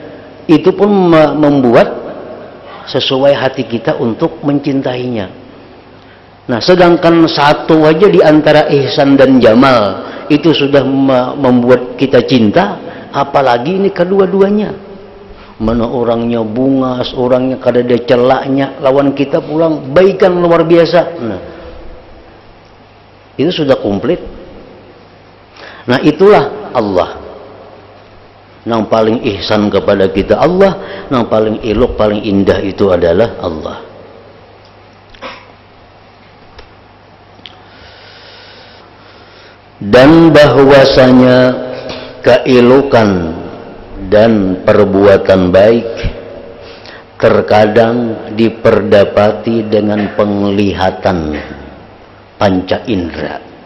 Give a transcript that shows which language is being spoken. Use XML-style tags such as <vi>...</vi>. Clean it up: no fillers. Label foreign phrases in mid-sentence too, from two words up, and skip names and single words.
<id>Itu pun membuat sesuai hati kita untuk mencintainya. Nah, sedangkan satu aja di antara ihsan dan jamal itu sudah membuat kita cinta, apalagi ini kedua-duanya.</id> <bjn>Mana orangnya bungas, orangnya kada ada celaknya, lawan kita pulang baikan luar biasa.</bjn> <id>Nah, itu sudah komplit. Nah, itulah Allah. Yang paling ihsan kepada kita Allah, yang paling elok, paling indah itu adalah Allah. Dan bahwasanya keelokan dan perbuatan baik terkadang diperdapati dengan penglihatan panca indera.</id>